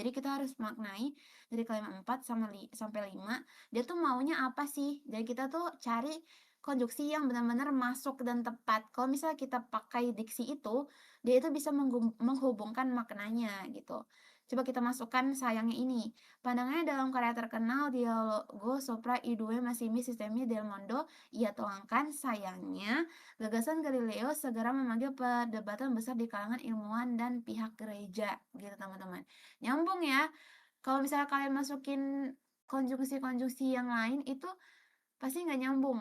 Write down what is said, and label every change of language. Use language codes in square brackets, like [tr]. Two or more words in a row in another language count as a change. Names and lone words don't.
[id] Jadi kita harus maknai dari kalimat 4 sampai 5, dia tuh maunya apa sih? Jadi kita tuh cari konjuksi yang benar-benar masuk dan tepat. Kalau misalnya kita pakai diksi itu, dia itu bisa menghubungkan maknanya gitu. Coba kita masukkan sayangnya ini. Pandangannya dalam karya terkenal Dialogo sopra i due massimi sistemi del mondo ia tuangkan sayangnya gagasan Galileo segera memanggil perdebatan besar di kalangan ilmuwan dan pihak gereja, gitu teman-teman. Nyambung ya. Kalau misalnya kalian masukin konjungsi-konjungsi yang lain itu pasti nggak nyambung.